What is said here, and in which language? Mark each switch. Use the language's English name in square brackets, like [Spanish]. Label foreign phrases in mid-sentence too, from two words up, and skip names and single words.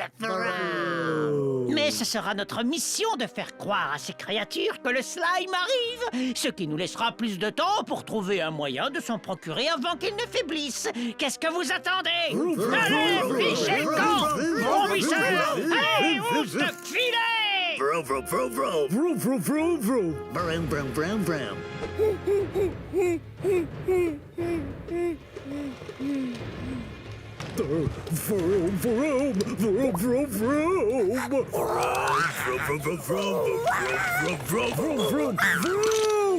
[French] Mais ce sera notre mission de faire croire à ces créatures que le slime arrive, ce qui nous laissera plus de temps pour trouver un moyen de s'en procurer avant qu'il ne faiblisse. Qu'est-ce que vous attendez? Allez, fichez le camp! Vomisseurs! Allez, ouf de filet! Vroom, vroom, vroom, vroom. Vroom, vroom, vroom, vroom. Vroom, vroom, vroom, vroom. The Vroom, vroom, vroom, vroom, vroom. Vroom, vroom, vroom, vroom, vroom, vroom, vroom, vroom.